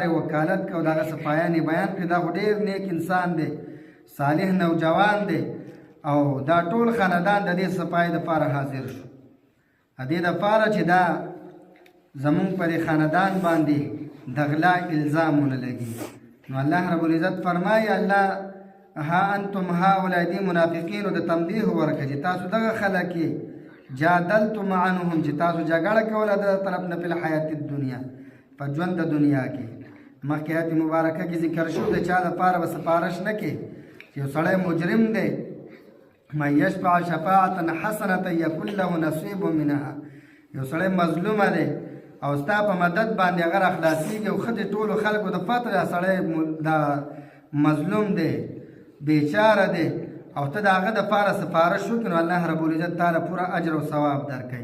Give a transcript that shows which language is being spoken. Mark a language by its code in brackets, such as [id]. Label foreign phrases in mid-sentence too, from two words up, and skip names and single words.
[ps] وکالت کوي د هغه صفایان یې بیان کړي دا خو ډېر نیک انسان دی صالح نوجوان دی او دا ټول خاندان د دې صفایي دپاره حاضر شو د دې دپاره چې دا زمونږ په دې خاندان باندې د غلا الزام ونه لګي نو الله رب العزت فرمایي الله [ar] ها انتم هؤلاء [ps] دي منافقینو د تنبیه ورکړه چې تاسو دغه خلک [ar] جادلتم عنهم [ps] چې تاسو جګړه کوله د طرف نه په حیات الدنیا په ژوند د دنیا کې مخکې آیت مبارکه کې ذکر شو د چا لپاره به سفارش نه کې چې یو سړی مجرم دی [ar] من یشفع شفاعة حسنة یکن له نصیب منها. [ps] یو سړی مظلومه دی او ستا په مدد باندې هغه راخلاصېږي او ښه د ټولو خلکو د پته دا سړی دا مظلوم دی بیچاره دی او ته د هغه دپاره سپارش وکړې نو الله رب العزت تاله پوره اجر او ثواب درکوي.